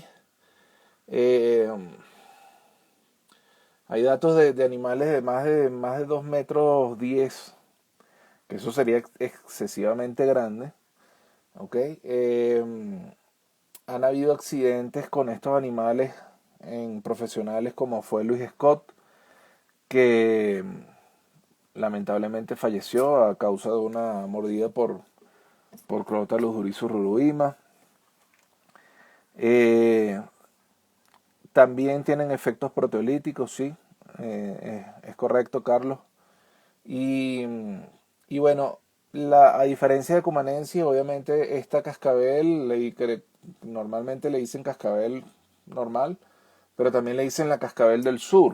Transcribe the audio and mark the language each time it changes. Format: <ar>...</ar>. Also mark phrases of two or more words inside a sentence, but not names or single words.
<es>eh, Hay datos de animales de más de 2 metros 10, que eso sería excesivamente grande, ¿ok? Han habido accidentes con estos animales en profesionales como fue Luis Scott, que lamentablemente falleció a causa de una mordida por Crotalus durissus ruruima. Eh, También tienen efectos proteolíticos, sí, es correcto, Carlos. Y, y bueno, a diferencia de Cumanensis, obviamente esta cascabel, que normalmente le dicen cascabel normal, pero también le dicen la cascabel del sur.</es>